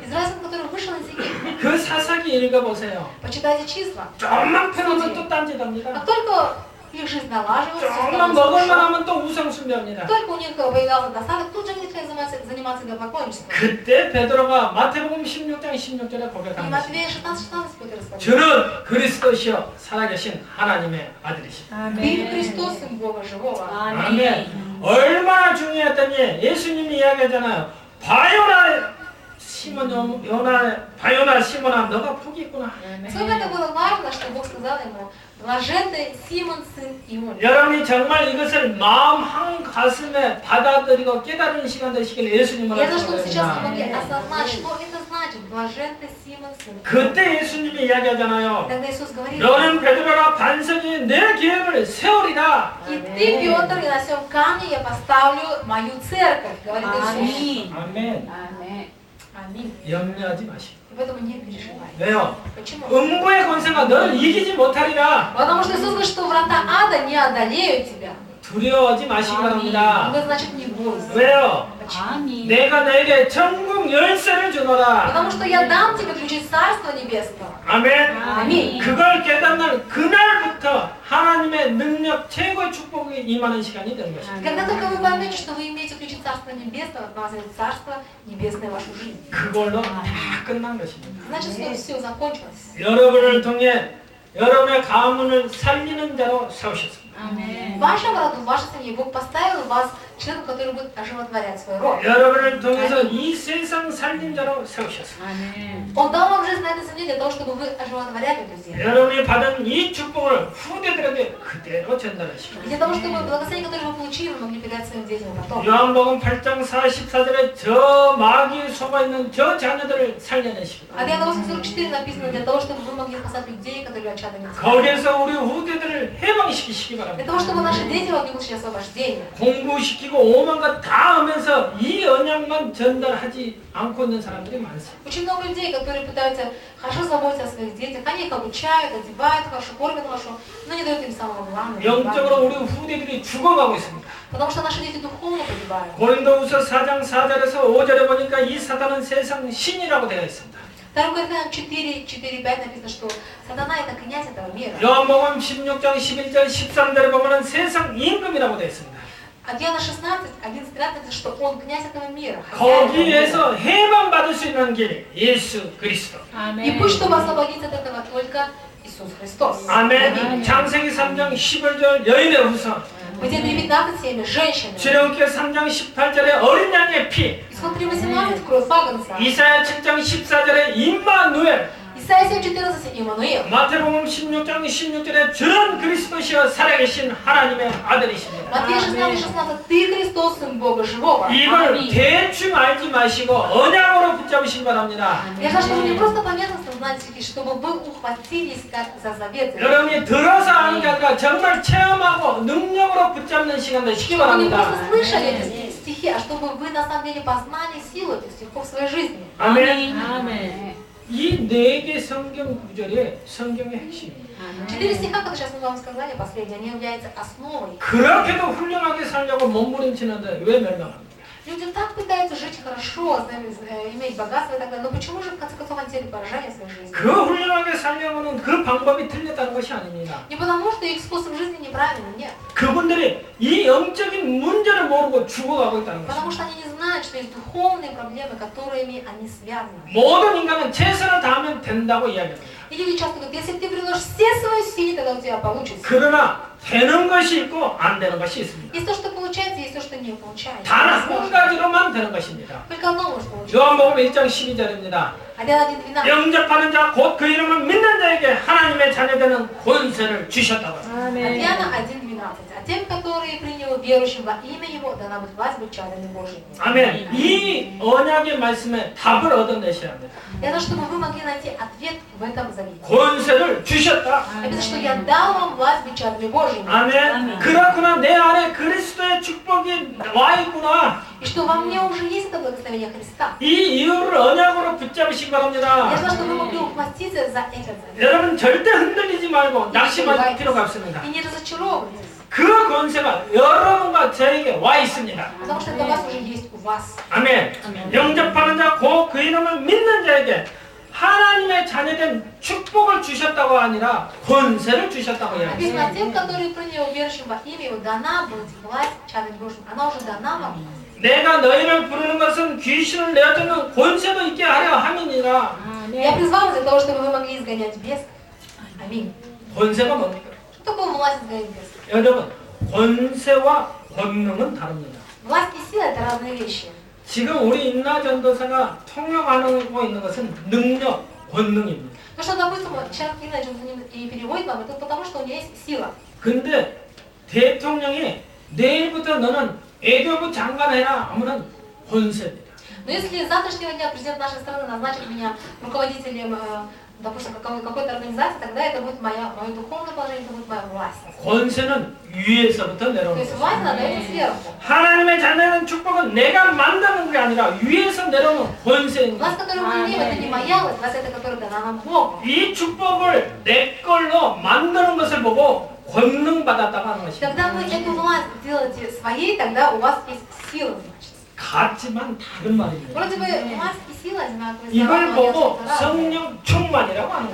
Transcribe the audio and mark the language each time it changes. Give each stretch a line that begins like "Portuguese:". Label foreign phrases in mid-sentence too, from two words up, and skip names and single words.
Russian: Израильский, который вышел из Египта.
Korean: 그 사사기 읽어보세요.
Russian: Почитайте числа.
Korean: 조금만 편하면 또 딴짓합니다.
Russian: Как только их жизнь налаживается, всё
Korean: 조금만
Russian: становится
Korean: 먹을만
Russian: хорошо.
Korean: 하면 또 우상숭배합니다.
Russian: Только у них появлялся достаток, тут же они начали заниматься идолопоклонничеством.
Korean: 그때 베드로가 마태복음 16장 16절에
Russian: И
Korean: 고백하는 것입니다.
Russian: Матвея 16:16 Петр сказал:
Korean: 저는 그리스도시여 살아계신 하나님의 아들이십니다.
Russian: Ты Христос, Сын Бога Живого.
Korean: 아멘. 얼마나 중요했더니 예수님이 이야기하잖아요. 바요나 시몬아 너가 복이 있구나.
Russian: Сколько это было важно, что Бог сказал ему: блажен ты, Симон, сын Ион.
Korean: 여러분이 정말 이것을 마음 한 가슴에 받아들이고 깨달은 시간 되시길 예수님을
Russian: Я за что сейчас вы могли
Korean: 축원합니다.
Russian: осознать, что это значит: блажен ты, Симон, сын Ион.
Korean: 그때 예수님이 이야기하잖아요.
Russian: Тогда Иисус говорит:
Korean: 너는 베드로라 반석이 내 교회를 세우리라.
Russian: и ты, Петр, и на сем камне я поставлю мою церковь, говорит Иисус.
Korean: 아멘.
Russian: Аминь.
Korean: 염려하지 마시고.
Russian: И поэтому не переживай.
Korean: 왜요?
Russian: Почему?
Korean: 음부의 권세가 너를 이기지 못하리라.
Russian: Потому что Иисус говорит, что врата ада не одолеют тебя.
Korean: 두려워하지 마시기 바랍니다.
Russian: Это значит не бойся.
Korean: 왜요?
Russian: Почему?
Korean: 내가 너에게 천국 열쇠를 주노라.
Russian: Потому что я дам тебе ключи Царства Небесного.
Korean: 아멘. 아멘. 그걸 깨닫는 그날부터 하나님의 능력 최고의 축복이 임하는 시간이 되는 것입니다.
Russian: Когда только вы поймете, что вы имеете ключи Царства Небесного, помазать Царство Небесное в вашу жизнь.
Korean: 그걸로 다 끝난 것입니다.
Russian: Значит, что все закончилось.
Korean: 여러분을 통해 여러분의 가문을 살리는 자로 세우셨습니다.
Russian: В вашем роду, в вашей семье Бог поставил вас человеком, который будет оживотворять свой род.
Korean: 여러분을 통해서 이 세상 살린 자로 세우셨습니다.
Russian: Он дал вам жизнь на этой земле для того, чтобы вы оживотворяли эту землю.
Korean: 여러분이 받은 이 축복을 후대들에게 그대로 전달하시고
Russian: И для того, чтобы благословение, которое вы получили, вы могли передать своим детям потом.
Korean: 요한복음 8장 44절에 저 마귀에 속아있는 저 자녀들을 살려내시고
Russian: А в Иоанна 8:44 написано: для того, чтобы вы могли спасать людей, которые очадами тьмы.
Korean: 거기에서 우리 후대들을 해방시키시기
Russian: Для
Korean: 바랍니다.
Russian: того, чтобы наши дети могли получить освобождение.
Korean: 공부시키고 오만 것 다 하면서 이 언약만 전달하지 않고 있는 사람들이 많습니다.
Russian: Очень много людей, которые пытаются хорошо заботиться о своих детях, они их обучают, одевают хорошо, кормят хорошо, но не дают им самого главного.
Korean: 영적으로 우리 후대들이 죽어가고 있습니다.
Russian: Потому что наши дети духовно погибают.
Korean: 고린도후서 4장 4절에서 5절에 보니까 이 사단은 세상 신이라고 되어 있습니다.
Russian: 2 Коринфянам 4:5 написано, что сатана это князь этого мира.
Korean: 요한복음 16장 11절 13절에 보면은 세상 임금이라고 되어 있습니다.
Russian: А в Иоанна 16:11-13 написано, что он князь этого мира.
Korean: 거기에서 해방 받을 수 있는 길 예수 그리스도.
Russian: И пусть, чтобы освободиться от этого, только Иисус Христос.
Korean: 아멘. 창세기 3장 11절 여인의 후손.
Russian: В Деянии 19:7 женщины.
Korean: 출애굽기 3장 18절에 어린 양의 피.
Russian: Исход 3:18 кровь Агнца.
Korean: 이사야 7장 14절에 임마누엘.
Russian: Исайя 7:14 Иммануил.
Korean: 마태복음 16장 16절에 저는 그리스도시여 살아계신 하나님의 아들이십니다.
Russian: Матфея 16:16 Ты Христос, Сын Бога Живого.
Korean: 이걸 대충 알지 마시고 언약으로 붙잡으시기 바랍니다.
Russian: Я хочу, чтобы вы не просто поверхностно знали, чтобы вы ухватились как за завет.
Korean: 여러분이 들어서 아는 게 아니라 정말 체험하고 능력으로 붙잡는 시간 되시기
Russian: Чтобы вы не
Korean: 바랍니다.
Russian: просто слышали эти стихи, а чтобы вы на самом деле познали силу этих стихов в своей жизни.
Korean: 아멘. 이 네 개 성경 구절이 성경의 핵심입니다.
Russian: 4 стиха, которые сейчас мы вам сказали, последние, они являются основой.
Korean: 그렇게도 훌륭하게 살려고 몸부림치는데 왜 멸망합니까?
Russian: Люди так пытаются жить хорошо, иметь богатство и так далее, но почему же в конце концов они терпят поражение в своей жизни?
Korean: 그 훌륭하게 살려고는 그 방법이 틀렸다는 것이 아닙니다.
Russian: Не потому, что их способ жизни неправильный, нет.
Korean: 그분들이 이 영적인 문제를 모르고 죽어가고 있다는
Russian: Потому
Korean: 것입니다.
Russian: что они не знают, что есть духовные проблемы, которыми они связаны.
Korean: 모든 인간은 최선을 다하면 된다고 이야기합니다.
Russian: И люди часто говорят: если ты приложишь все свои силы, тогда у тебя получится.
Korean: 그러나 되는 것이 있고 안 되는 것이 있습니다.
Russian: Есть то, что получается, есть то, что не получается.
Korean: 단 한 가지로만 되는 것입니다.
Russian: Только одно может получиться.
Korean: 요한복음 1장 12절입니다. 1:12. 영접하는 자 곧 그 이름을 믿는 자에게 하나님의 자녀되는 권세를 주셨다고.
Russian: Иоанна 1:12. А тем, которые приняли верующим во имя Его, дана будет власть быть чадами Божьими.
Korean: 아멘. 이 언약의 말씀에 답을 얻어내셔야 합니다.
Russian: Для того, чтобы вы могли найти ответ в этом завете.
Korean: 권세를 주셨다.
Russian: Написано, что я дал вам власть быть чадами Божьими.
Korean: 아멘. 그렇구나. 내 안에 그리스도의 축복이 와 있구나.
Russian: И что во мне уже есть это благословение Христа.
Korean: 이 이유를 언약으로 붙잡으시기 바랍니다.
Russian: Я знаю, что вы могли ухватиться за этот завет.
Korean: 여러분 절대 흔들리지 말고 낙심할 필요가 없습니다.
Russian: И не разочаровывайтесь.
Korean: 그 권세가 여러분과 저에게 와 있습니다.
Russian: Потому что это у вас уже есть у вас.
Korean: 아멘. 영접하는 자 곧 그 이름을 믿는 자에게 하나님의 자녀된 축복을 주셨다고 아니라 권세를 주셨다고 이야기해요.
Russian: Написано, тем, которые приняли уверующим во имя Его, дана будет власть чадным Божьим. Она уже дана вам.
Korean: 내가 너희를 부르는 것은 귀신을 내어주는 권세도 있게 하려 함이니라.
Russian: Я призвал вас для того, чтобы вы могли изгонять бесов. Аминь.
Korean: 권세가 뭡니까?
Russian: Что такое власть изгонять бесов?
Korean: 여러분, 권세와 권능은 다릅니다.
Russian: Власть и сила – это разные вещи.
Korean: 지금 우리 인나전도사가 통역하고 있는 것은 능력, 권능입니다.
Russian: Ну что, допустим, вот человек иначе и переводит нам, это потому, что у него есть сила.
Korean: 근데 대통령이 내일부터 너는 외교부 장관 해라 하면은 권세입니다.
Russian: Но если с завтрашнего дня президент нашей страны назначит меня руководителем, допустим, какой-то организации, тогда это будет мое духовное положение, это будет моя власть.
Korean: 권세는 위에서부터
Russian: То
Korean: 내려오는
Russian: есть
Korean: 거예요.
Russian: власть надается сверху.
Korean: 하나님의 자녀는 축복은 내가 만드는 게 아니라 위에서 내려오는 권세입니다.
Russian: Власть, которую мы имеем, это не моя власть, власть это, которая дана нам Богом.
Korean: 이 축복을 내 걸로 만드는 것을 보고 권능 받았다고 하는 것입니다.
Russian: Когда вы эту власть делаете своей, тогда у вас есть сила, значит.
Korean: 같지만 다른 말입니다.
Russian: Вроде бы власть и сила одинаковые
Korean: 이걸
Russian: слова, но
Korean: 보고
Russian: несколько разные.
Korean: 성령 충만이라고 하는